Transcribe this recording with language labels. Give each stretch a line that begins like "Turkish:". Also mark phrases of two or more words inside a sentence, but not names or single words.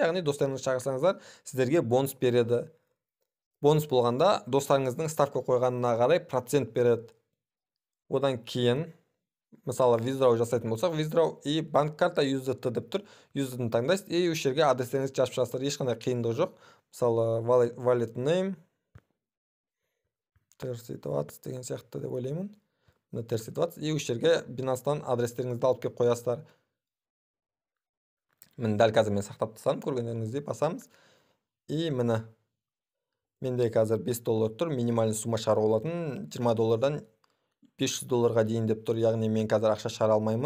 Kazakh: Яғни достарыңыз шақырсаңыздар, сіздерге бонус береді. Бонус болғанда достарыңыздың ставка қойғанына қарай процент береді. Одан кейін мысалы withdraw жасайтын болсақ, withdraw и банк карта USDT деп тұр. USDT-ны таңдайсыз и осы жерге адрестеріңізді жазып шығасыздар. Ешқандай қиындығы жоқ. Мысалы
English: wallet name
Kazakh: TRC20 деген сияқты деп ойлаймын. Мына TRC20 и осы жерге Binance-тан адрестеріңізді алып келіп қоясыздар. Міне дәл қазір мен сақтап тастадым, көргендеріңіздей басамыз. И міне менде қазір $5 тұр,
Russian: минимальный сумма
Kazakh: шығаруға болатын $20-дан $500-ға дейін деп тұр, яғни мен қазір ақша шығара алмаймын.